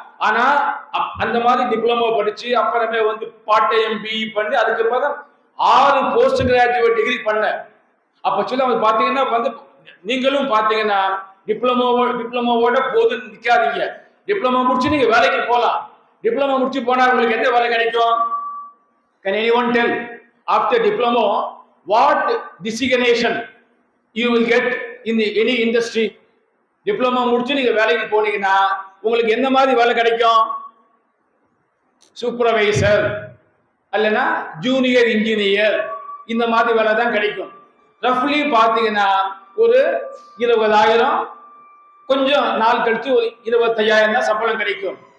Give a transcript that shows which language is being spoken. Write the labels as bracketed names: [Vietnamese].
[Tamil] ஆனா அந்த மாதிரி டிப்ளமோ படிச்சு அப்புறமே வந்து பார்ட் டைம் பிஇ பண்ணி அதுக்கப்புறம் 6 போஸ்ட் கிராஜுவேட் டிகிரி பண்ணேன். அப்ப சொல்ல பாத்தீங்கன்னா வந்து நீங்களும் பாத்தீங்கன்னா டிப்ளமோவோட போதும் நிக்காதீங்க. டிப்ளமோ முடிச்சு நீங்க வேலைக்கு போலாம். டிப்ளமோ முடிச்சு போனா உங்களுக்கு என்ன வேலை கிடைக்கும்? [English] Can anyone tell after diploma what designation you will get in any industry? [Tamil] Diploma முடிச்சு நீங்க வேலைக்கு போனீங்கன்னா உங்களுக்கு எந்த மாதிரி வேலை கிடைக்கும்? சூப்பர்வைசர் அல்லனா ஜூனியர் இன்ஜினியர், இந்த மாதிரி வேலை தான் கிடைக்கும். ரஃப்லி பாத்தீங்கன்னா ஒரு 20,000, கொஞ்சம் நாள் கழிச்சு ஒரு 25,000 தான் சம்பளம் கிடைக்கும்.